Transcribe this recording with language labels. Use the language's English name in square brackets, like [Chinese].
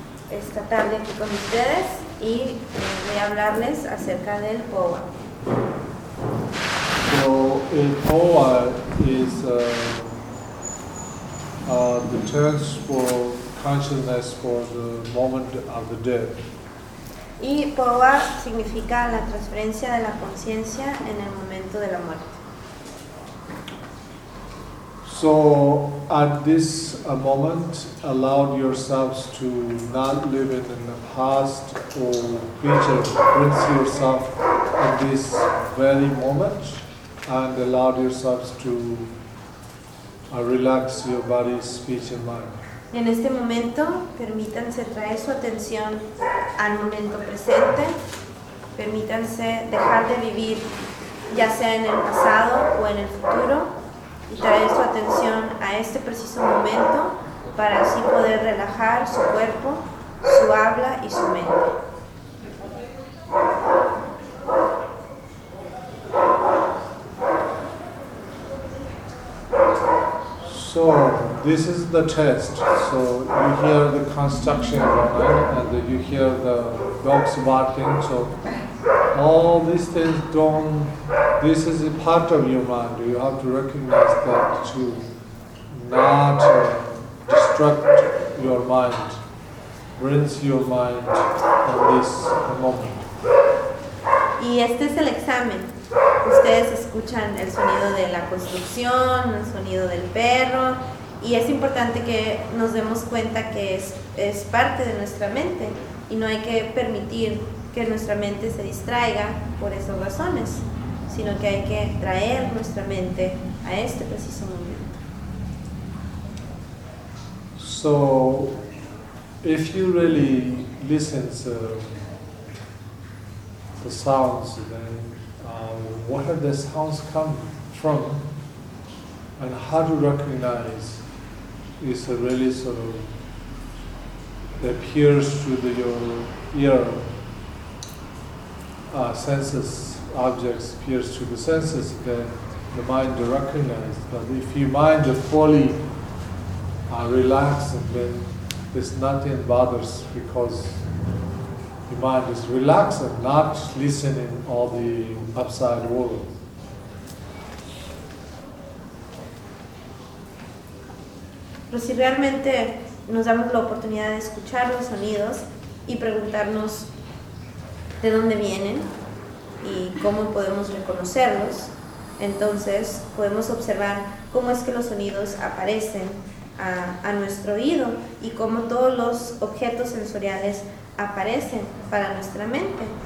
[Spanish] esta tarde aquí con ustedes y voy a hablarles acerca del POA. [English] So, el POA is the term for consciousness for the moment of the death. [Spanish] Y POA significa la transferencia de la conciencia en el momento de la muerte. [English] So at this moment, allow yourselves to not live it in the past or future. Bring yourself at this very moment and allow yourselves to relax your body, speech, and mind. [Spanish] En este momento, permítanse traer su atención al momento presente. Permítanse dejar de vivir, ya sea en el pasado o en el futuro. Y traer su atención a este preciso momento para así poder relajar su cuerpo, su habla y su mente. [English] So, this is the test. So, you hear the construction, right? And you hear the dogs barking. So, all these things don't. This is a part of your mind. You have to recognize that to not distract your mind, rinse your mind in this moment. [Spanish] Y este es el examen. Ustedes escuchan el sonido de la construcción, el sonido del perro, y es importante que nos demos cuenta que es parte de nuestra mente, y no hay que permitir que nuestra mente se distraiga por esas razones, sino que hay que traer nuestra mente a este preciso momento. [English] So, if you really listen to the sounds, then where the sounds come from, and how to recognize is a really sort of that pierces through the, your ear. Senses, objects pierce through the senses, then the mind recognizes. But if your mind fully relaxed, then there's nothing bothers because your mind is relaxed and not listening all the outside world. [Spanish] Pero si realmente nos damos la oportunidad de escuchar los sonidos y preguntarnos de dónde vienen y cómo podemos reconocerlos, entonces podemos observar cómo es que los sonidos aparecen a nuestro oído y cómo todos los objetos sensoriales aparecen para nuestra mente.